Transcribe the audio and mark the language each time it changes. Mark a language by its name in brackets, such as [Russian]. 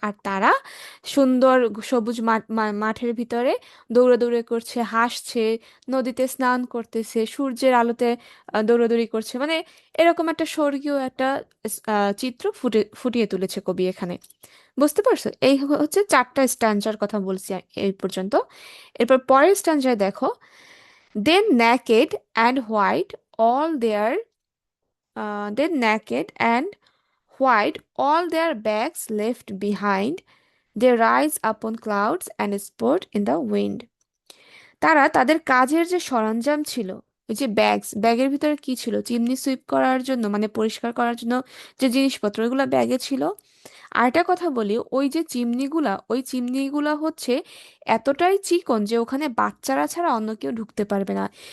[Bangla] আর তারা সুন্দর সবুজ মাঠের ভিতরে দৌড়াদৌড়ি করছে, হাসছে, নদীতে স্নান করতেছে, সূর্যের আলোতে দৌড়াদৌড়ি করছে। মানে এরকম একটা স্বর্গীয় একটা চিত্র ফুটিয়ে তুলেছে কবি এখানে। বুঝতে পারছো? এই হচ্ছে 4টা স্ট্যান্জার কথা বলছি এই পর্যন্ত। এরপর পরের স্ট্যান্জায় দেখো, [English] Then naked and white all their then naked and white all their bags left behind, they rise upon clouds and sport in the wind. [Bangla] তারা তাদের কাজের যে সরঞ্জাম ছিল, ওই যে ব্যাগের ভিতরে কি ছিল, চিমনি সুইপ করার জন্য মানে পরিষ্কার করার জন্য যে জিনিসপত্র, ওইগুলো ব্যাগে ছিল। আরেকটা কথা বলি, ওই যে চিমনিগুলা, ওই চিমনিগুলা হচ্ছে এতটাই চিকন যে ওখানে বাচ্চারা ছাড়া অন্য কেউ ঢুকতে পারবে না।